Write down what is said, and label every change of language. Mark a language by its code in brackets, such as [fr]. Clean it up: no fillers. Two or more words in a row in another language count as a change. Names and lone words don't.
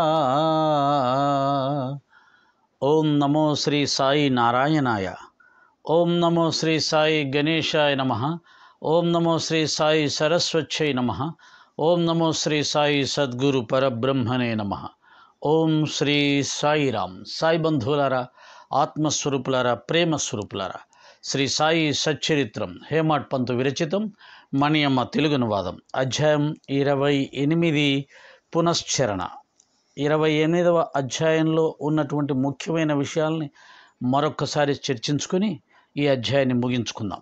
[sa] ओम नमो श्री साई नारायणाय। ओम नमो श्री साई गणेशाय नमः। ओम नमो श्री साई सरस्वत्यै नमः। ओम नमो श्री साई सद्गुरु परब्रह्मणे नमः। ओम श्री साई राम। [te] సాయి బంధులారా, ఆత్మస్వరూపులారా, ప్రేమ స్వరూపులారా, శ్రీ సాయి సచ్చరిత్రం హేమాడ్ పంతు విరచితం, మణియమ్మ తెలుగు అనువాదం, అధ్యాయం 28 పునశ్చరణ. 28వ అధ్యాయంలో ఉన్నటువంటి ముఖ్యమైన విషయాల్ని మరొక్కసారి చర్చించుకొని ఈ అధ్యాయాన్ని ముగించుకుందాం.